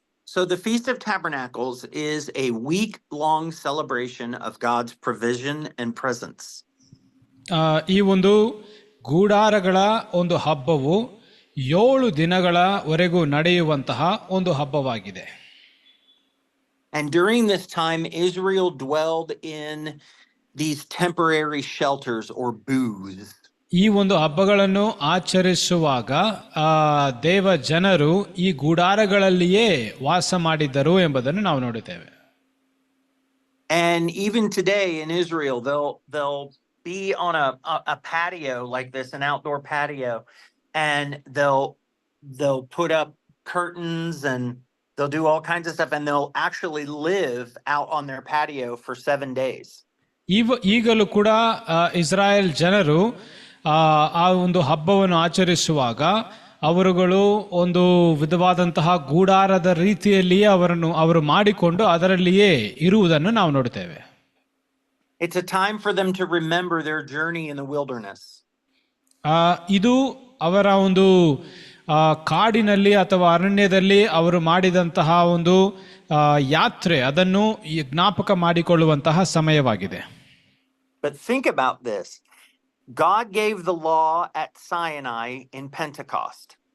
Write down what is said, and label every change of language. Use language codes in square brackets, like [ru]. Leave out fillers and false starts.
[en] So the Feast of Tabernacles is a week-long celebration of God's provision and presence. [kn] ಈ ಒಂದು ಗೂಡಾರಗಳ ಒಂದು ಹಬ್ಬವು 7 ದಿನಗಳವರೆಗೂ ನಡೆಯುವಂತಹ ಒಂದು ಹಬ್ಬವಾಗಿದೆ. [en] And during this time, Israel dwelled in these temporary shelters or booths. [kn] ಈ ಒಂದು ಹಬ್ಬಗಳನ್ನು ಆಚರಿಸುವಾಗ ದೇವ ಜನರು ಈ ಗುಡಾರಗಳಲ್ಲಿಯೇ ವಾಸ ಮಾಡಿದ್ದರು ಎಂಬುದನ್ನು ನಾವು ನೋಡುತ್ತೇವೆ. [en] And even today in Israel, they'll be on a patio like this, an outdoor patio, and they'll put up curtains and they'll do all kinds of stuff, and they'll actually live out on their patio for 7 days. [kn] ಈಗಲೂ ಕೂಡ ಇಸ್ರಾಯೇಲ್ ಜನರು ಆ ಒಂದು ಹಬ್ಬವನ್ನು ಆಚರಿಸುವಾಗ ಅವರುಗಳು ಒಂದು ವಿಧವಾದಂತಹ ಗೂಡಾರದ ರೀತಿಯಲ್ಲಿಯೇ ಅವರು ಮಾಡಿಕೊಂಡು ಅದರಲ್ಲಿಯೇ ಇರುವುದನ್ನು ನಾವು ನೋಡುತ್ತೇವೆ. [en] It's a time for them to remember their journey in the wilderness. [kn] ಇದು ಅವರ ಒಂದು ಕಾಡಿನಲ್ಲಿ ಅಥವಾ ಅರಣ್ಯದಲ್ಲಿ ಅವರು ಮಾಡಿದಂತಹ ಒಂದು ಯಾತ್ರೆ, ಅದನ್ನು ಜ್ಞಾಪಕ ಮಾಡಿಕೊಳ್ಳುವಂತಹ ಸಮಯವಾಗಿದೆ. [en] But think about this. God gave the law at Sinai in Pentecost.